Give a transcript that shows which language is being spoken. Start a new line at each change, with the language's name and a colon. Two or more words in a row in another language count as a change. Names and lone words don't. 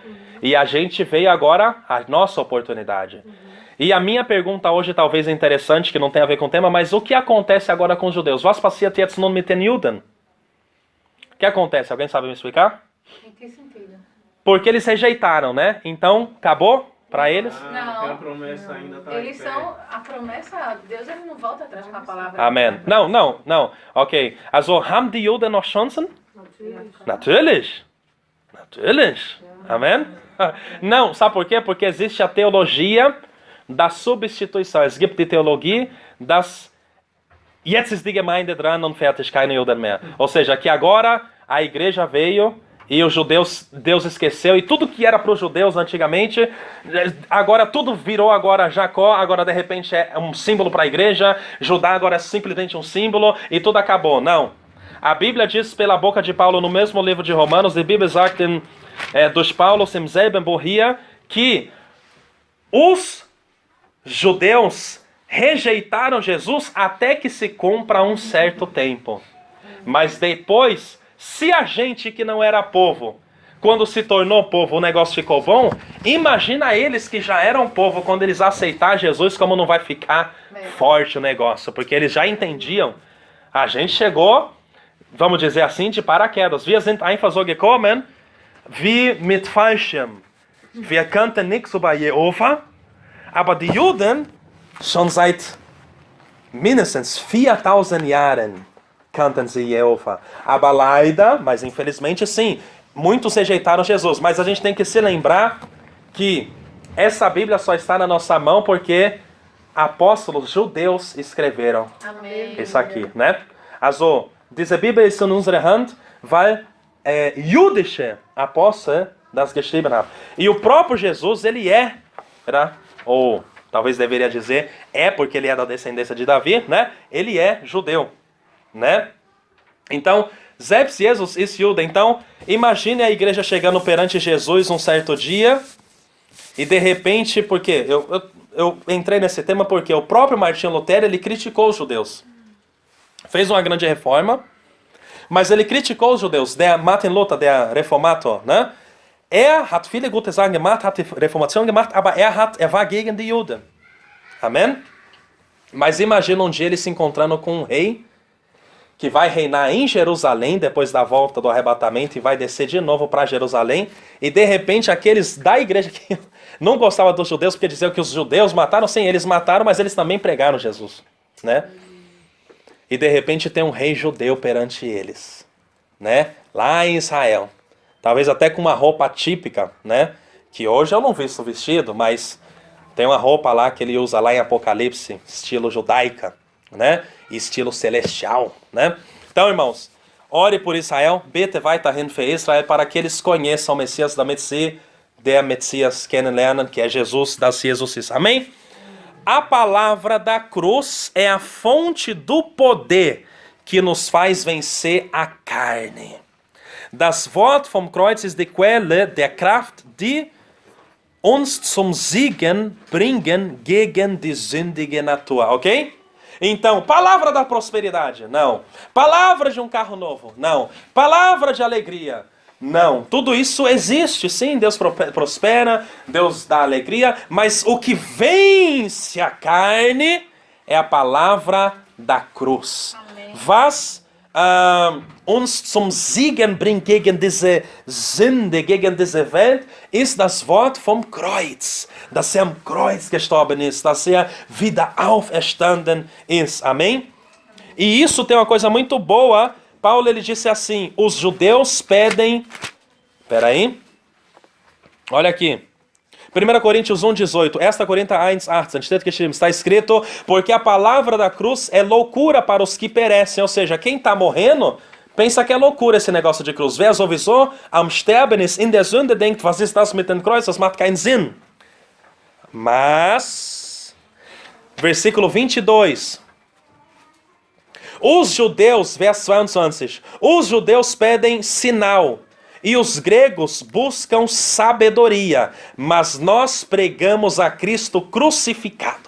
Portuguese: E a gente veio agora a nossa oportunidade. E a minha pergunta hoje talvez é interessante, que não tem a ver com o tema, mas o que acontece agora com os judeus?
German: Was passiert jetzt nun mit den Juden?
Portuguese: O que acontece? Alguém sabe me explicar? Em que sentido? Porque eles rejeitaram, né? Então, acabou para eles? Não. Porque a promessa ainda está Eles são a promessa, Deus ele não volta atrás com a palavra. Amen. Não. Okay.
German: Also, haben die Juden noch Chancen? Natürlich. Natürlich.
Portuguese: Amen? Não, sabe por quê? Porque existe a teologia da substituição.
German: Es gibt die Theologie das Jetzt ist die Gemeinde dran und fertig, keine Juden mehr.
Portuguese: Ou seja, que agora a igreja veio e os judeus, Deus esqueceu, e tudo que era para os judeus antigamente, agora tudo virou agora Jacó, agora de repente é um símbolo para a igreja, Judá agora é simplesmente um símbolo, e tudo acabou. Não. A Bíblia diz pela boca de Paulo no mesmo livro de Romanos,
German: de Bíblia sagt dos Paulos im selben Bohia,
Portuguese: que os judeus rejeitaram Jesus até que se cumpra um certo tempo. Mas depois, se a gente que não era povo, quando se tornou povo, o negócio ficou bom, imagina eles que já eram povo, quando eles aceitar Jesus, como não vai ficar forte o negócio. Porque eles já entendiam, a gente chegou, vamos dizer assim, de paraquedas.
German: Wir sind einfach so gekommen, wie mit Fallschirm. Wir kannten nichts über Jehova, aber die Juden, schon seit mindestens 4000 Jahren, kannten sie Jehova. Aber leider,
Portuguese: mas infelizmente sim, muitos rejeitaram Jesus. Mas a gente tem que se lembrar que essa Bíblia só está na nossa mão porque apóstolos judeus escreveram isso aqui, né?
German: Also, diese Bibel ist in unserer Hand, weil jüdische Apostel das geschrieben haben.
Portuguese: E o próprio Jesus, ele ou talvez deveria dizer, porque ele é da descendência de Davi, né? Ele é judeu, né? Então,
German: selbst Jesus ist Jude.
Portuguese: Então, imagine a igreja chegando perante Jesus um certo dia, e de repente, porque eu entrei nesse tema porque o próprio Martinho Lutero, ele criticou os judeus. Fez uma grande reforma, mas ele criticou os judeus.
German: Der Martin Luther, der Reformator, né? Hat viele gute Sachen gemacht, hat die Reformation gemacht, aber er war gegen die Juden.
Portuguese: Amém? Mas imagina um dia ele se encontrando com um rei que vai reinar em Jerusalém depois da volta do arrebatamento e vai descer de novo para Jerusalém, e de repente aqueles da igreja que não gostavam dos judeus porque diziam que os judeus mataram, sim, eles mataram, mas eles também pregaram Jesus, né? E de repente tem um rei judeu perante eles, né? Lá em Israel. Talvez até com uma roupa típica, né? Que hoje eu não visto vestido, mas tem uma roupa lá que ele usa lá em Apocalipse, estilo judaica, né? E estilo celestial, né? Então, irmãos, ore por Israel,
German: bete weiterhin für Israel,
Portuguese: para que eles conheçam o Messias da Messias,
German: der Messias kennenlernen,
Portuguese: que é Jesus das Jesus. Amém? A palavra da cruz é a fonte do poder que nos faz vencer a carne.
German: Das Wort vom Kreuz ist die Quelle der Kraft, die uns zum Siegen bringen gegen die sündige Natur, ok?
Portuguese: Então, palavra da prosperidade, não. Palavra de um carro novo, não. Palavra de alegria, não. Tudo isso existe, sim, Deus prospera, Deus dá alegria, mas o que vence a carne é a palavra da cruz. Amém.
German: Was uns zum Siegen bringt gegen diese Sünde, gegen diese Welt, ist das Wort vom Kreuz. Dass er am Kreuz gestorben ist, dass er wieder auferstanden ist.
Portuguese: Amém? E isso tem uma coisa muito boa. Paulo, ele disse assim, os judeus pedem... Peraí. Olha aqui. 1 Coríntios 1,18.
German: Esta Coríntia 1,18 steht geschrieben,
Portuguese: está escrito, porque a palavra da cruz é loucura para os que perecem. Ou seja, quem está morrendo, pensa que é loucura esse negócio de cruz.
German: Wer sowieso am Sterben ist in der Sünde denkt, was ist das mit dem Kreuz? Das macht keinen Sinn.
Portuguese: Mas, versículo 22. Os judeus, vers 22, os judeus pedem sinal. E os gregos buscam sabedoria, mas nós pregamos a Cristo crucificado.